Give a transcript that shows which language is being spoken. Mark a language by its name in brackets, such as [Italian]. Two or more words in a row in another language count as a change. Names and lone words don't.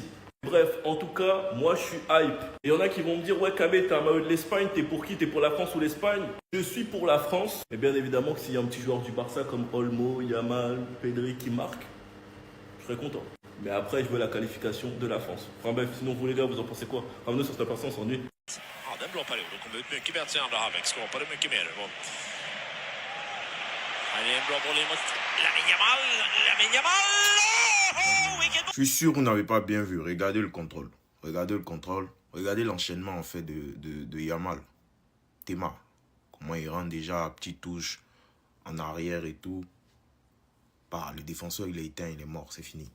[French] Bref, en tout cas, moi je suis hype. Et il y en a qui vont me dire, ouais Kabé, t'as un maillot de l'Espagne, t'es pour qui? T'es pour la France ou l'Espagne? Je suis pour la France. Et bien évidemment que s'il y a un petit joueur du Barça comme Olmo, Yamal, Pedri qui marque, je serais content. Mais après, je veux la qualification de la France. Enfin bref, sinon vous les gars, vous en pensez quoi? Ramenez sur cette personne, on s'ennuie. [Swedish] Ja, den blå perioden kommer ut mycket bättre i andra halvlek. Skapade mycket mer. Här är en bra boll in mot Lamine Yamal. Lamine Yamal! Oh, vilken... [French] Je suis sûr que vous n'avez pas bien vu. Regardez le contrôle. Regardez le contrôle. Regardez l'enchaînement en fait de Yamal. Théma. Comment il rentre déjà à petite touche en arrière et tout. Bah, le défenseur il est éteint, il est mort, c'est fini.